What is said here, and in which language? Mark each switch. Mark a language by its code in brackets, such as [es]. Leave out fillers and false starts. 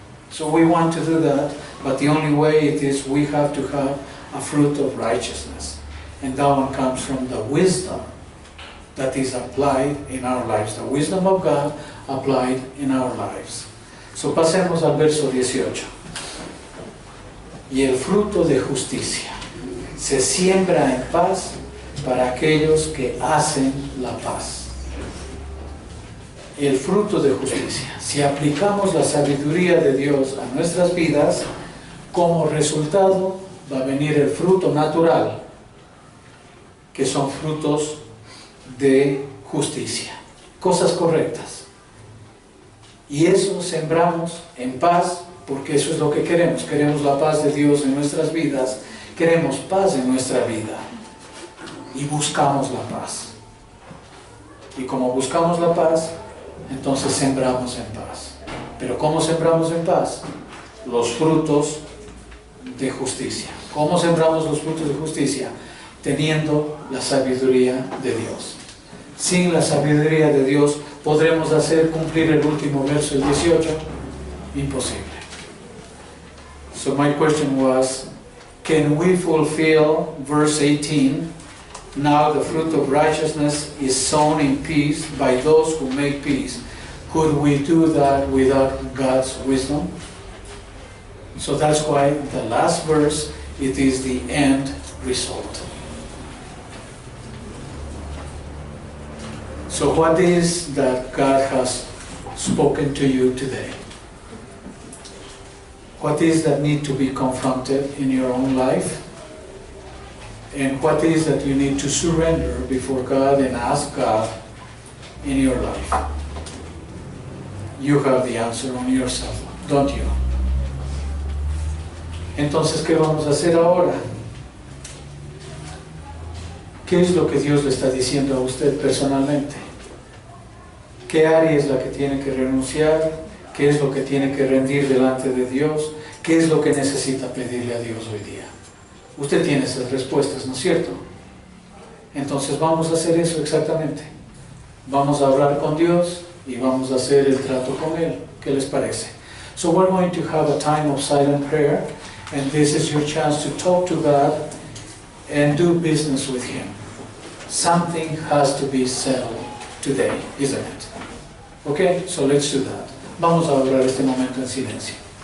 [en] So we want to do that, but the only way it is we have to have a fruit of righteousness. And that one comes from the wisdom that is applied in our lives, the wisdom of God applied in our lives. [es] So pasemos al verso 18. Y el fruto de justicia se siembra en paz para aquellos que hacen la paz. El fruto de justicia. Si aplicamos la sabiduría de Dios a nuestras vidas, como resultado va a venir el fruto natural, que son frutos de justicia, cosas correctas. Y eso sembramos en paz, porque eso es lo que queremos. Queremos la paz de Dios en nuestras vidas, queremos paz en nuestra vida y buscamos la paz. Y como buscamos la paz, entonces sembramos en paz. Pero ¿cómo sembramos en paz? Los frutos de justicia. ¿Cómo sembramos los frutos de justicia? Teniendo la sabiduría de Dios. Sin la sabiduría de Dios, ¿podremos hacer cumplir el último verso, el 18? Imposible. [en] So my question was, can we fulfill verse 18? Now the fruit of righteousness is sown in peace by those who make peace. Could we do that without God's wisdom? So that's why the last verse, it is the end result. So what is that God has spoken to you today? What is that need to be confronted in your own life? And what is that you need to surrender before God and ask God in your life? You have the answer on yourself, don't you? [es] Entonces, ¿qué vamos a hacer ahora? ¿Qué es lo que Dios le está diciendo a usted personalmente? ¿Qué área es la que tiene que renunciar? ¿Qué es lo que tiene que rendir delante de Dios? ¿Qué es lo que necesita pedirle a Dios hoy día? Usted tiene esas respuestas, ¿no es cierto? Entonces vamos a hacer eso exactamente. Vamos a hablar con Dios y vamos a hacer el trato con Él. ¿Qué les parece? [en] So we're going to have a time of silent prayer, and this is your chance to talk to God and do business with Him. Something has to be settled today, isn't it? Okay, so let's do that. [es] Vamos a orar este momento en silencio.